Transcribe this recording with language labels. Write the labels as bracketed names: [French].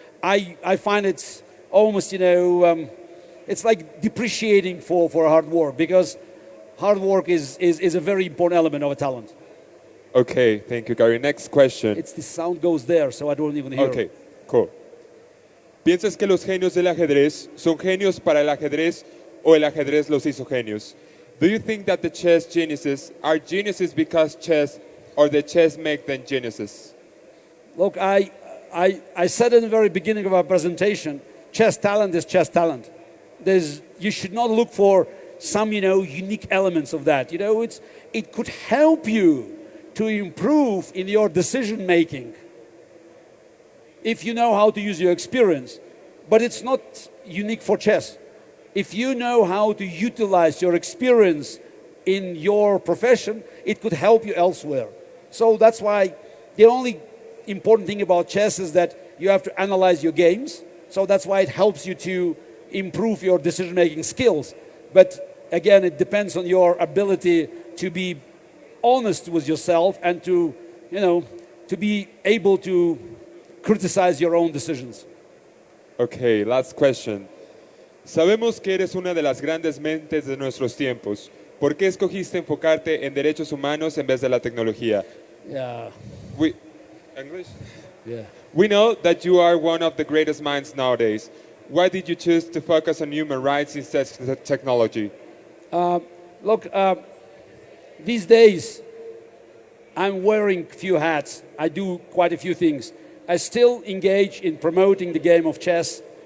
[English] I find it's almost, it's like depreciating for hard work, because hard work is a very important element of a talent. Okay, thank you, Gary. Next question. The sound goes there, so I don't even hear Okay, it. cool. [Spanish] ¿Piensas que los genios del ajedrez son genios para el ajedrez o el ajedrez los hizo genios? [English] Do you think that the chess geniuses are geniuses because chess, or the chess make them geniuses? Look, I said in the very beginning of our presentation, chess talent is chess talent. You should not look for some, unique elements of that. It could help you to improve in your decision making if you know how to use your experience. But it's not unique for chess. If you know how to utilize your experience in your profession, it could help you elsewhere. So that's why the only important thing about chess is that you have to analyze your games. So that's why it helps you to improve your decision-making skills. But again, it depends on your ability to be honest with yourself and to be able to criticize your own decisions. Okay, last question. [Spanish] Sabemos que eres una de las grandes mentes de nuestros tiempos. ¿Por qué escogiste enfocarte en derechos humanos en vez de la tecnología? [English] Yeah. English? Yeah. We know that you are one of the greatest minds nowadays. Why did you choose to focus on human rights instead of technology? Look, these days, I'm wearing a few hats. I do quite a few things. I still engage in promoting the game of chess.